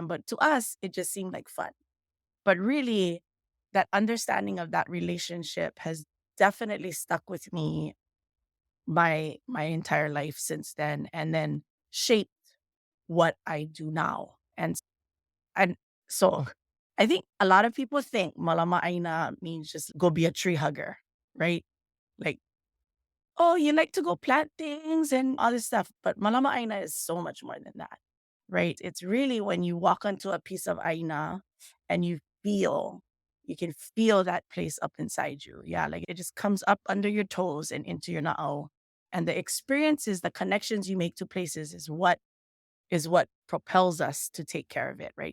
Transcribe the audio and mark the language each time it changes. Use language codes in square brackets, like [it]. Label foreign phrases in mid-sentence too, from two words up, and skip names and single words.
[en] But to us, it just seemed like fun. But really, that understanding of that relationship has definitely stuck with me my entire life since then, and then shaped what I do now. And so I think a lot of people think [haw] malama aina [en] means just go be a tree hugger, right? Like, oh, you like to go plant things and all this stuff. But [haw] malama aina [en] is so much more than that, right? It's really when you walk onto a piece of aina and you can feel that place up inside you. Yeah, like it just comes up under your toes and into your na'au. And the experiences, the connections you make to places is what propels us to take care of it, right?